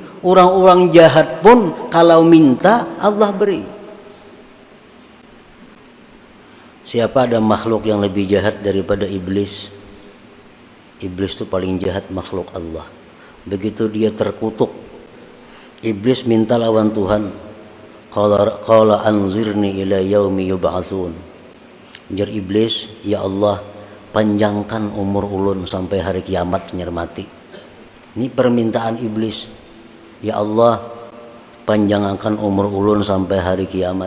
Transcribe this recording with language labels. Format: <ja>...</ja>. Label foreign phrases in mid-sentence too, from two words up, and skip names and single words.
<id>Orang-orang jahat pun kalau minta Allah beri. Siapa ada makhluk yang lebih jahat daripada iblis? Iblis itu paling jahat makhluk Allah. Begitu dia terkutuk, iblis minta lawan Tuhan.</id> <ar>قال أنظرني إلى يوم يبعثون.</ar> <bjn>Jar iblis, ya Allah, panjangkan umur ulun sampai hari kiamat nyer mati.</bjn> <id>Ini permintaan iblis.</id> <bjn>Ya Allah, panjangkan umur ulun sampai hari kiamat.</bjn>